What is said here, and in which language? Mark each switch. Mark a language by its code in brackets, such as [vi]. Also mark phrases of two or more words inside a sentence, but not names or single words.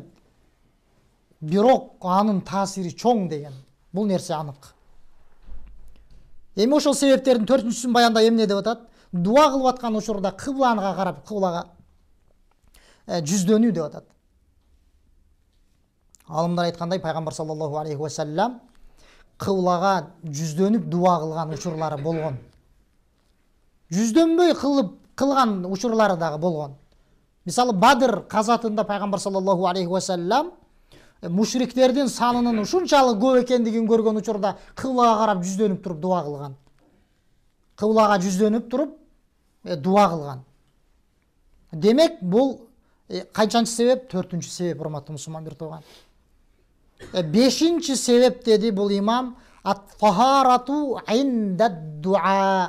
[ky] Бирок анын таасири чоң деген. Бул нерсе анык. Эми ошол себептердин төртүнчүсүн баянда эмне деп атат? Дуа кылып аткан учурда кыблага карап, кыблага жүздөнүү деп атат. Алымдар айткандай, пайгамбар [ar] صلى الله عليه وسلم [ky] кыблага жүздөнүп дуа кылган учурлары болгон. Жүздөнбөй кылган учурлары дагы болгон. Мисалы Бадыр казатында пайгамбар [ar] صلى الله عليه وسلم [ky] мушриктердин санынын ушунчалык көп экендигин көргөн учурда кыблага карап жүздөнүп туруп дуа кылган. Кыблага жүздөнүп туруп дуа кылган. Демек бул кайчанчы себеп? Төртүнчү себеп, урматтуу мусулман бир тууган. Бешинчи себеп деди бул имам, [ar] الطهارة عند الدعاء.